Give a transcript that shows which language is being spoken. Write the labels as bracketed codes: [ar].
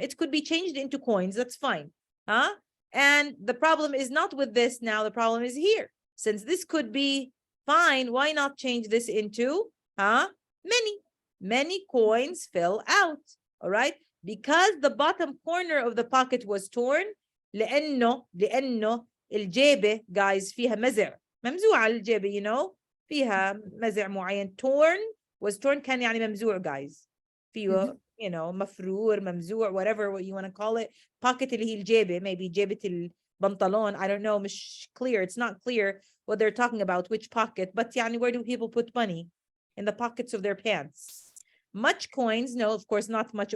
[en] It could be changed into coins. That's fine. And the problem is not with this now. The problem is here. Since this could be fine, why not change this into many? Many coins fell out. All right. because the bottom corner of the pocket was torn. [ar] لأنه الجيبة guys فيها مزع ممزوعة الجيبة [en] you know [ar] فيها مزع معين. [en] torn was torn [ar] كان يعني ممزوع [en] guys فيه you know [ar] مفرور ممزوع [en] whatever what you want to call it. pocket [ar] اللي هي الجيبة [en] maybe [ar] جيبة البنطلون [en] I don't know مش clear it's not clear what they're talking about which pocket but يعني where do people put money? In the pockets of their pants. Much coins, no, of course not much.